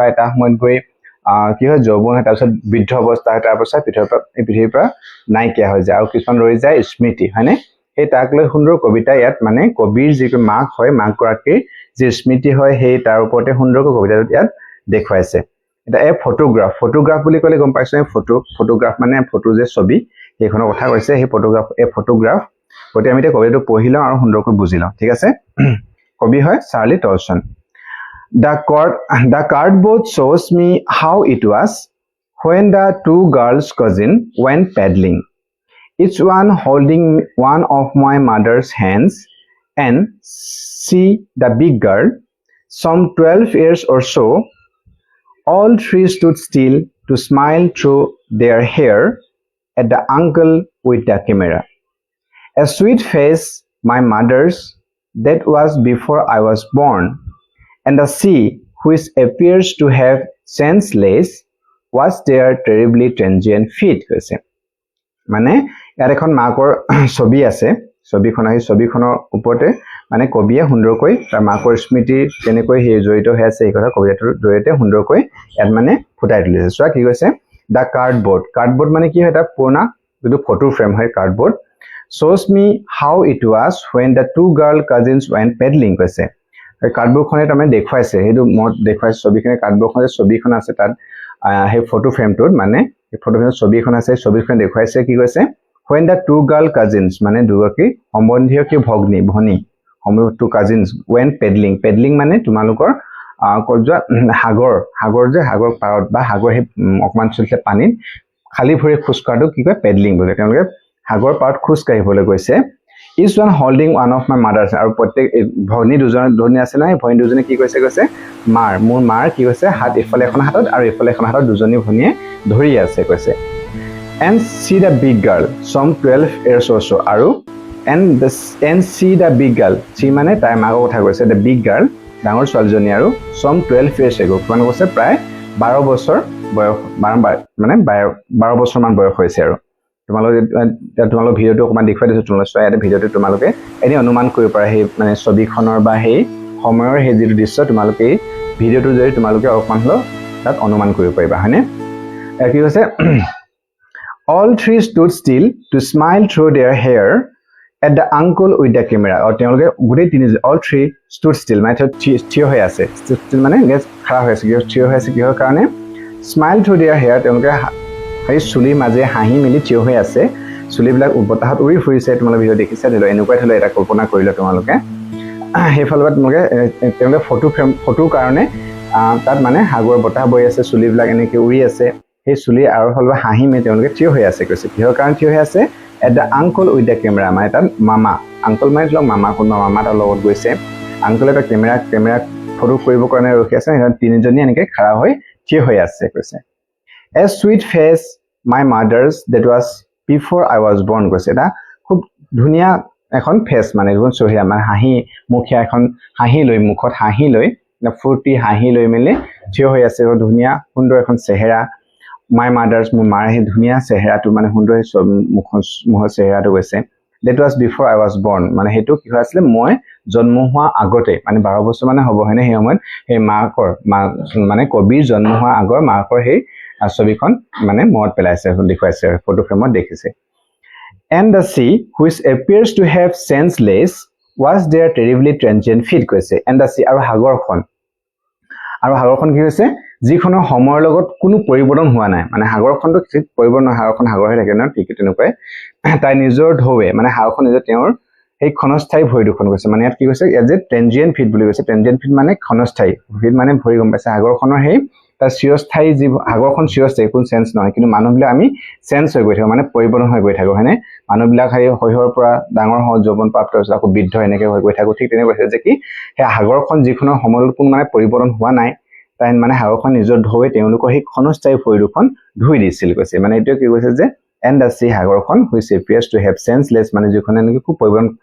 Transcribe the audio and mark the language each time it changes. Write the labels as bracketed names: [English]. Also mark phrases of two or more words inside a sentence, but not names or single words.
[Assamese] এটা সময়ত গৈ কি হয় যৌৱন হয় তাৰপিছত বৃদ্ধ অৱস্থা হয় তাৰপিছত পৃথিৱীৰ পৰা নাইকিয়া হৈ যায় আৰু কিছুমান ৰৈ যায় স্মৃতি হয়নে এই তাক লৈ সুন্দৰ কবিতা ইয়াত মানে কবিৰ যিটো মাক হয় মাক গৰাকীৰ যে স্মৃতি হয় সেই তাৰ ওপৰতে সুন্দৰকৈ কবিতাটো ইয়াত দেখুৱাইছে এটা এ ফটোগ্ৰাফ বুলি ক'লে গম পাইছো ফটোগ্ৰাফ মানে ফটো যে ছবি এইখনৰ কথা কৈছে সেই ফটোগ্ৰাফ গতি আমি কবিতাটো পঢ়ি লওঁ আৰু সুন্দৰকৈ বুজি লওঁ ঠিক আছে কবি হয় চাৰ্লি টলসন [English] The cardboard shows me how it was when the two girls cousin went paddling each one holding one of my mother's hands and she the big girl some 12 years or so all three stood still to smile through their hair at the uncle with the camera. A sweet face, my mother's, that was before I was born, and the sea, which appears to have senseless, was their terribly transient feet. [Assamese] মানে ইয়াত এখন মাকৰ ছবি আছে ছবিখনৰ ওপৰতে মানে কবিয়ে সুন্দৰকৈ তাৰ মাকৰ স্মৃতি কেনেকৈ সেই জড়িত হৈ আছে এই কথা কবিতাটোৰ জৰিয়তে সুন্দৰকৈ ইয়াত মানে ফুটাই তুলিছে চোৱা কি কৈছে [English] the cardboard [Assamese] মানে কি হয় এটা পুৰণা যিটো [English] photo frame [Assamese] হয় কাৰ্ডবোৰ্ড [English] shows me how it was when the two girl cousins went paddling [Assamese] কৈছে কাৰ্ডবোৰ্ডখনে তাৰমানে দেখুৱাইছে সেইটো মই দেখুৱাইছে ছবিখনে কাৰ্ডবোৰ্ডখনে ছবিখন আছে তাত সেই [English] photo frameটোত [Assamese] মানে এই [English] photo frameত [Assamese] ছবিখন আছে ছবিখন দেখুৱাইছে কি কৈছে [English] when the two girl cousins [Assamese] মানে দুগৰাকী সম্বন্ধীয় কি ভনী [English] two cousins went paddling [Assamese] মানে তোমালোকৰ সাগৰ যে সাগৰ পাৰত বা সাগৰ হে অকমান চলিছে পানীত খালি ভৰি খোজ কাঢ়াটো কি কয় পেডলিং বুলি তেওঁলোকে সাগৰ পাৰত খোজ কাঢ়িবলৈ গৈছে [English] each one holding one of my mother's [Assamese] আৰু প্ৰত্যেক ভনী দুজনী আছে না ভনী দুজনী কি কৈছে মোৰ মাৰ কি কৈছে হাত ইফালে এখন হাতত আৰু ইফালে এখন হাতত দুজনী ভনীয়ে ধৰি আছে কৈছে [English] and see the big girl some 12 years or so [Assamese] আৰু [English] and see the big girl see [Assamese] মানে তাই মাকৰ কথা কৈছে [English] the big girl [Assamese] ডাঙৰ ছোৱালীজনী আৰু [English] some 12 years ago [Assamese] মানে কৈছে প্ৰায় 12 বছৰ বয়স মানে 12 বছৰ মান বয়স হৈছে আৰু তোমালোক ভিডিওটো অকমান দেখুৱাই দিছো তোমালোকে চোৱা ইয়াতে ভিডিওটো তোমালোকে এনে অনুমান কৰিব পাৰা সেই মানে ছবিখনৰ বা সেই সময়ৰ সেই যিটো দৃশ্য তোমালোকে ভিডিওটো যদি তোমালোকে অকমান হলো তাত অনুমান কৰিব পাৰিবা হয়নে কি কৈছে [English] all three stood still to smile through their hair at the uncle with the camera or [Assamese] তেওঁলোকে গুটেই তিনি [English] all three stood still [Assamese] মানে থিয় হৈ আছে still মানে খাৰা হৈ আছে থিয় হৈ আছে কিহৰ কাৰণে [English] smile through their hair [Assamese] তেওঁলোকে এই চুলিৰ মাজে হাঁহি মিলি থিয় হৈ আছে চুলিবিলাক বতাহত উৰি ফুৰিছে তোমালোকে ভিডিও দেখিছা ধৰি এনেকুৱা ধৰি এটা কল্পনা কৰিলে তোমালোকে সেইফালে তোমালোকে তেওঁলোকে ফটোৰ কাৰণে তাত মানে সাগৰ বতাহ বৈ আছে চুলিবিলাক এনেকৈ উৰি আছে সেই চুলি আৰু হলবা হাঁহি মে তেওঁলোকে থিয় হৈ আছে কৈছে কিহৰ কাৰণে থিয় হৈ আছে [English] at the uncle with the camera [Assamese] মানে তাত মামা আংকল মানে মামা কোন মামা তাৰ লগত গৈছে আংকলে এটা কেমেৰা ফটো কৰিবৰ কাৰণে ৰখি আছে তিনিজনী এনেকৈ খাৰা হৈ থিয় হৈ আছে কৈছে [English] a sweet face my mother's that was before I was born [Assamese] কৈছে এটা খুব ধুনিয়া এখন ফেস মানে এখন চহিয়া মানে হাঁহি মুখিয়া এখন হাঁহি লৈ মুখত হাঁহি লৈ ফুৰ্তি হাঁহি লৈ মেলি থিয় হৈ আছে ধুনিয়া সুন্দৰ এখন চেহেৰা [English] my mother's [Assamese] মোৰ মাৰ সেই ধুনিয়া চেহেৰাটো মানে সুন্দৰ মুখৰ চেহেৰাটো কৈছে [English] that was before I was born [Assamese] মানে হেতু কি হৈ আছিল মই জন্ম হোৱা আগতে মানে 12 বছৰ মানে হ'ব হয়নে সেই সময়ত সেই মাকৰ মানে কবিৰ জন্ম হোৱা আগৰ মাকৰ সেই ছবিখন মানে মনত পেলাইছে দেখুৱাইছে ফটো ফ্ৰেমত দেখিছে [English] and the sea which appears to have senseless was their terribly transient feet [Assamese] কৈছে [English] and the sea [Assamese] আৰু সাগৰখন কি হৈছে যিখনৰ সময়ৰ লগত কোনো পৰিৱৰ্তন হোৱা নাই মানে সাগৰখনটো পৰিৱৰ্তন সাগৰখন সাগৰ হৈ থাকে ন ঠিক তেনেকৈ তাই নিজৰ ঢৌৱে মানে সাগৰখন নিজৰ তেওঁৰ সেই ক্ষণস্থায়ী ভৰি দুখন কৈছে মানে ইয়াত কি কৈছে [English] as a transient feet [Assamese] বুলি কৈছে [English] transient feet [Assamese] মানে ক্ষণস্থায়ী ফিট মানে ভৰি গম পাইছে সাগৰখনৰ সেই তাৰ চিৰস্থায়ী যি সাগৰখন চিৰস্থায়ী কোনো চেঞ্জ নহয় কিন্তু মানুহবিলাক আমি চেঞ্জ হৈ গৈ থাকোঁ মানে পৰিৱৰ্তন হৈ গৈ থাকোঁ হয়নে মানুহবিলাক সেই শৈশৱৰ পৰা ডাঙৰ হওঁ যৌৱন প্ৰাপ্ত হৈছে আকৌ বৃদ্ধ এনেকৈ হৈ গৈ থাকোঁ ঠিক তেনেকৈ কৈছে যে কি সেই সাগৰখন যিখনৰ সময়ত কোনো মানে পৰিৱৰ্তন হোৱা নাই তাই মানে সাগৰখন নিজৰ ঢৌৱে তেওঁলোকৰ সেই ক্ষণস্থায়ী ভৰি দুখন ধুই দিছিল কৈছে মানে এইটোৱে কি কৈছে যে [English] and the sea [Assamese] সাগৰখন [English] which appears to have changeless [Assamese] মানে যিখনে নেকি খুব পৰিৱৰ্তন